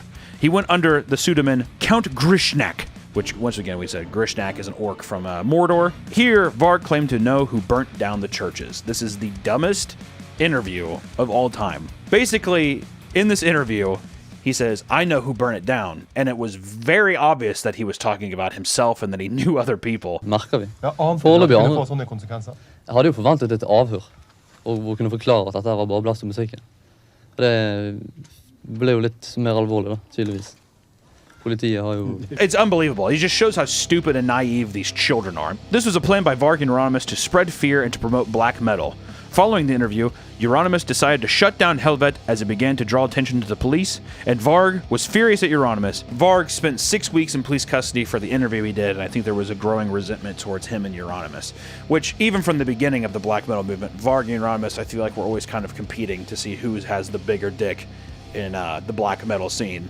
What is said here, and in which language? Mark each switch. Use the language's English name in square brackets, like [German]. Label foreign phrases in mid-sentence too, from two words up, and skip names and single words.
[English] He went under the pseudonym Count Grishnak, which, once again, we said Grishnak is an orc from Mordor. Here, Varg claimed to know who burnt down the churches. This is the dumbest interview of all time. Basically, in this interview, he says, I know who burned it down. And it was very obvious that he was talking about himself and that he knew other people. [Norwegian] Merker vi. Foreløpig jeg hadde jo forventet et avhør, og hvor kunne forklare at dette var bare blast og musikken. Det ble jo litt mer alvorlig da, tydeligvis. Politiet har jo... [English] It's unbelievable. It just shows how stupid and naive these children are. This was a plan by Varg and Euronymous to spread fear and to promote black metal. Following the interview, Euronymous decided to shut down Helvet as it began to draw attention to the police, and Varg was furious at Euronymous. Varg spent 6 weeks in police custody for the interview he did, and I think there was a growing resentment towards him and Euronymous, which, even from the beginning of the black metal movement, Varg and Euronymous, I feel like, were always kind of competing to see who has the bigger dick in the black metal scene.